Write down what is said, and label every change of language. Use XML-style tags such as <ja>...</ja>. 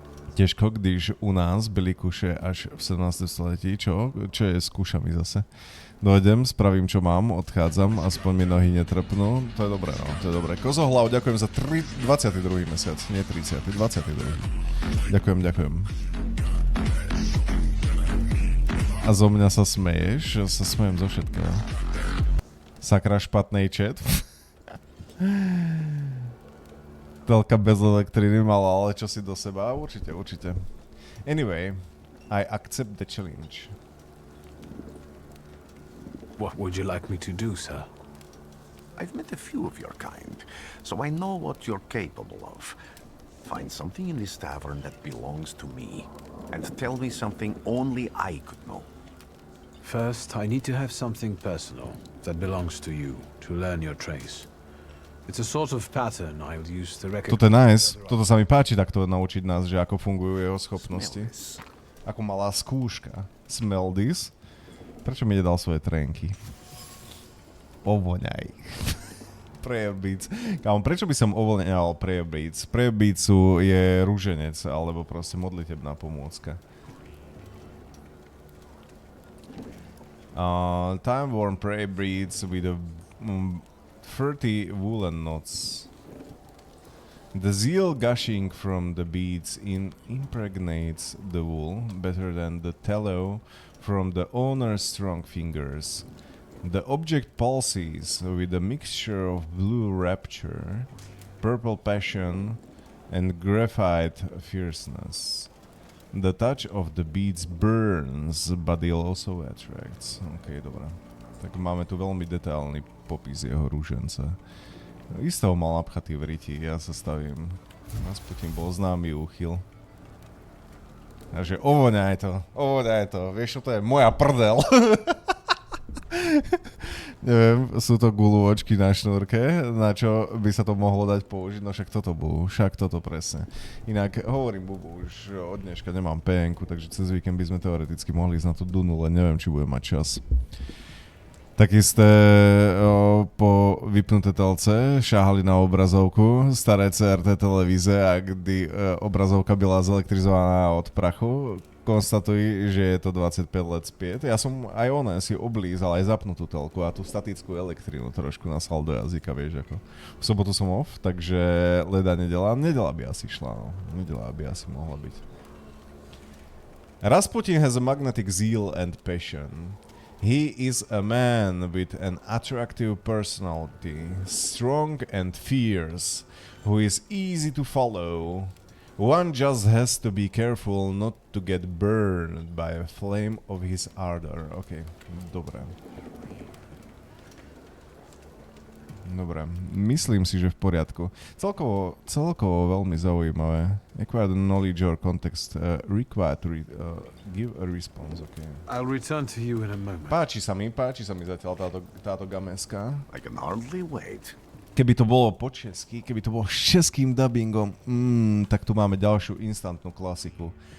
<cs>Těžko, když u nás byli kuše až v 17.</cs> <sk>století, čo? Čo je s kušami zase? Dojdem, spravím, čo mám, odchádzam, aspoň mi nohy netrpnú. To je dobré, no, to je dobré. Kozohlav, ďakujem za 22. mesiac, nie 30, 22. Ďakujem. A zo mňa sa smeješ? Sa smejem zo všetkého.</sk> <cs>Sakra, špatnej chat.</cs> <sk>Telka bez elektriny mala, ale čo si do seba? Určite.</sk> <en>Anyway, I accept the challenge. What would you like me to do, sir? I've met a few of your kind, so I know what you're capable of. Find something in this tavern that belongs to me, and tell me something only I could know. First, I need to have something personal that belongs to you to learn your trace. It's a sort of pattern I'll use to recognize.</en> <sk>Toto je nice. Toto sa mi páči takto naučiť nás, že ako fungujú jeho schopnosti. Ako malá skúška.</sk> <en>Smell this.</en> <sk>Prečo mi nedal svoje trenky? Ovoňaj. Prayer beads. Kámo, prečo by som ovoňal prayer beads? Prayer beadsu je rúženec, alebo proste modlitebná pomôcka.</sk> <en>Time-worn prayer beads with a 30 woolen knots. The zeal gushing from the beads impregnates the wool better than the tallow from the owner's strong fingers. The object pulses with a mixture of blue rapture, purple passion, and graphite fierceness. The touch of the beads burns, but it also attracts.</en> <sk>OK, dobré. Tak máme tu veľmi detailný popis jeho rúženca. Isto ho mal napchatý v riti, ja sa stavím. Rasputin bol známy úchyl. Takže ovoňaj to, vieš čo to je? Moja prdel. Neviem, sú to guľôčky na šnúrke, na čo by sa to mohlo dať použiť, no však toto presne. Inak hovorím Bubu, už od dneška nemám PN-ku, takže cez víkend by sme teoreticky mohli ísť na tú Dunu, len neviem, či budem mať čas.</sk> <cs>Taký ste po vypnuté telce šáhali na obrazovku staré CRT televíze a kdy obrazovka byla zelektrizovaná od prachu, konstatuj, že je to 25 let zpět.</cs> <sk>Ja som aj si oblízal aj zapnutú telku a tú statickú elektrínu trošku nasal do jazyka, vieš, ako. V sobotu som off, takže leda nedela by asi šla, no. Nedela by asi mohla byť.</sk> <en>Rasputin has a magnetic zeal and passion. He is a man with an attractive personality, strong and fierce, who is easy to follow. One just has to be careful not to get burned by a flame of his ardor.</en> <sk>OK, dobre. Dobre, myslím si, že v poriadku. Celkovo veľmi zaujímavé.</sk> <en>Acquire the knowledge or context required to give a response. Okay. I'll return to you in a moment.</en> <sk>Páči sa mi zatiaľ táto gameska.</sk> <en>I can hardly wait.</en> <sk>Keby to bolo po česky, keby to bolo s českým dubbingom, tak tu máme ďalšiu instantnú klasiku.</sk>